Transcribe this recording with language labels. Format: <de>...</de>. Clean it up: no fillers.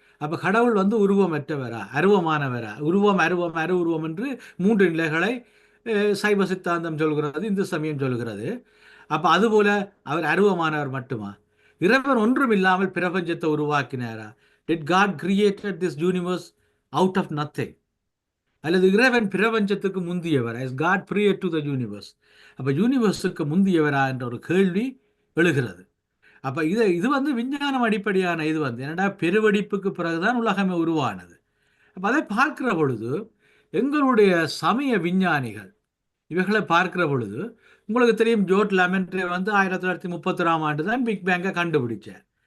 <ta>அப்போ கடவுள் வந்து உருவமற்றவரா, அருவமானவரா? அருவம் என்று மூன்று நிலைகளை சைவ சித்தாந்தம் சொல்கிறது, இந்து சமயம் சொல்கிறது. அப்ப அதுபோல அவர் அருவமானவர் மட்டுமா? இறைவன் ஒன்றும் இல்லாமல் பிரபஞ்சத்தை உருவாக்கினாரா?</ta> <en>Did God created this universe out of nothing?</en> <ta>அல்லது இறைவன் பிரபஞ்சத்துக்கு முந்தியவர்,</ta> <en>as God prior to the universe?</en> <ta>அப்ப யூனிவர்ஸுக்கு முந்தியவரா என்ற ஒரு கேள்வி எழுகிறது. அப்ப இது வந்து விஞ்ஞானம் அடிப்படையான இது வந்து என்னடா பெருவெடிப்புக்கு பிறகுதான் உலகமே உருவானது. அப்ப அதை பார்க்கிற பொழுது எங்களுடைய சமய விஞ்ஞானிகள் இவைகளை பார்க்கிற பொழுது உங்களுக்கு தெரியும், ஜோர்ஜ் லெமன்ட்ரே வந்து 1931ஆம் ஆண்டு தான் பிக் பேங்கை கண்டுபிடிச்சார்.</ta>